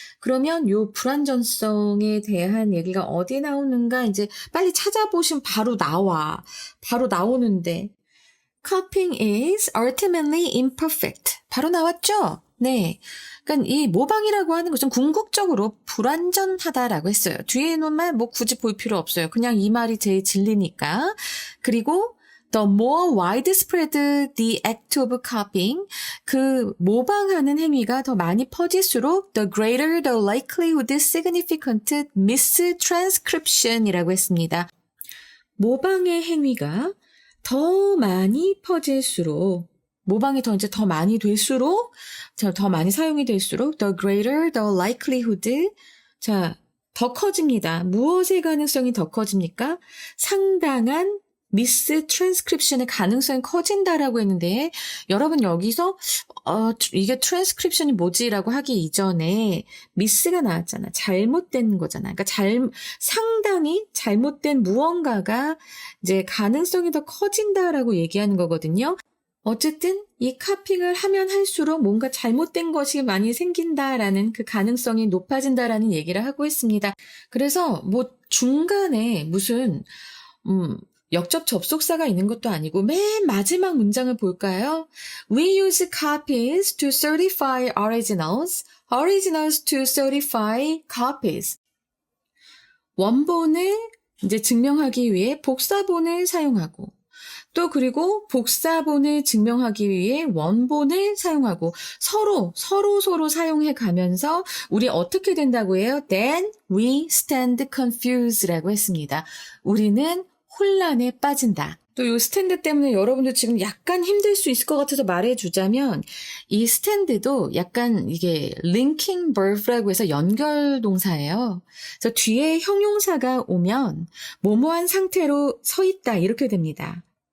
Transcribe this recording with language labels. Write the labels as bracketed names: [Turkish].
[Korean] 그러면 요 불완전성에 대한 얘기가 어디 나오는가 이제 빨리 찾아보시면 바로 나오는데 [English] copying is ultimately imperfect. [Korean] 바로 나왔죠? 네. 그러니까 이 모방이라고 하는 것은 궁극적으로 불완전하다라고 했어요. 뒤에 있는 말 뭐 굳이 볼 필요 없어요. 그냥 이 말이 제일 진리니까. [English] 그리고 The more widespread the act of copying, [Korean] 그 모방하는 행위가 더 많이 퍼질수록 [English] the greater the likelihood significant mistranscription이라고 했습니다. [Korean] 모방의 행위가 더 많이 퍼질수록, 모방이 더 많이 될수록, 더 많이 사용이 될수록 [English] the greater the likelihood, [Korean] 더 커집니다. 무엇의 가능성이 더 커집니까? 상당한 미스트랜스크립션의 가능성이 커진다라고 했는데, 여러분 여기서 이게 트랜스크립션이 뭐지라고 하기 이전에 미스가 나왔잖아. 잘못된 거잖아. 그러니까 상당히 잘못된 무언가가 이제 가능성이 더 커진다라고 얘기하는 거거든요. 어쨌든 이 카핑을 하면 할수록 뭔가 잘못된 것이 많이 생긴다라는 그 가능성이 높아진다라는 얘기를 하고 있습니다. 그래서 뭐 중간에 무슨 역접 접속사가 있는 것도 아니고 맨 마지막 문장을 볼까요? [English] We use copies to certify originals, originals to certify copies. [Korean] 원본을 이제 증명하기 위해 복사본을 사용하고, 또 그리고 복사본을 증명하기 위해 원본을 사용하고, 서로 사용해 가면서 우리 어떻게 된다고 해요? [English] Then we stand confused라고 했습니다. [Korean] 우리는 혼란에 빠진다. 또 이 스탠드 때문에 여러분들 지금 약간 힘들 수 있을 것 같아서 말해주자면, 이 스탠드도 약간 이게 linking verb라고 해서 연결 동사예요. 그래서 뒤에 형용사가 오면 뭐뭐한 상태로 서 있다 이렇게 됩니다.